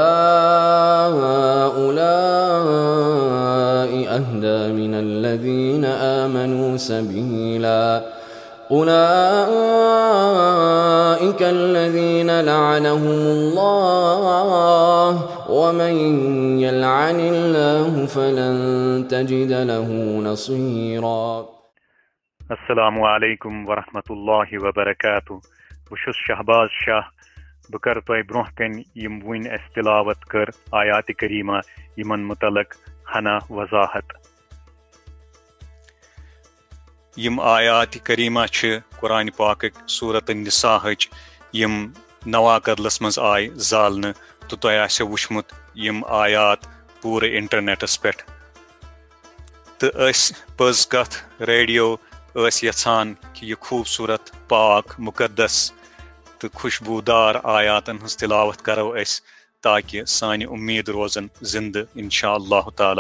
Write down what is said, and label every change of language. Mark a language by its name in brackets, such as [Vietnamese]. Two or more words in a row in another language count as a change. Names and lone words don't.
[Arabic] هؤلاء أهدى من الذين آمنوا سبيلا أولئك الذين لعنهم الله ومن يلعن الله فلن تجد له نصيرا۔ السلام علیکم ورحمۃ اللہ وبرکاتہ۔ [Kashmiri] بہٕ شہباز شاہ۔ بہٕ کر تۄہہِ برونٛہہ کَنہِ یِم وٕنۍ اَسہِ تِلاوت کٔر آیاتِ کریٖمہ یِمن متعلق ہنا وضاحت۔ یم آیات کریمہ چھ قرآن پاکک سورت النساء یم نواکدلس مز آئی زالنہ تو تۄہہِ آسیو وٕچھمُت یم آیات پوٗرٕ انٹرنیٹس پٮ۪ٹھ تہٕ أسۍ پٔز کتھ ریڈیو ٲسۍ یژھان کہِ یہِ خوٗبصوٗرت پاک مُقدس تہٕ خوشبوٗدار آیاتن ہٕنٛز تِلاوت کرو أسۍ تاکہِ سانہِ اُمید روزن زندٕ [Arabic] انشاء اللہ تعالیٰ۔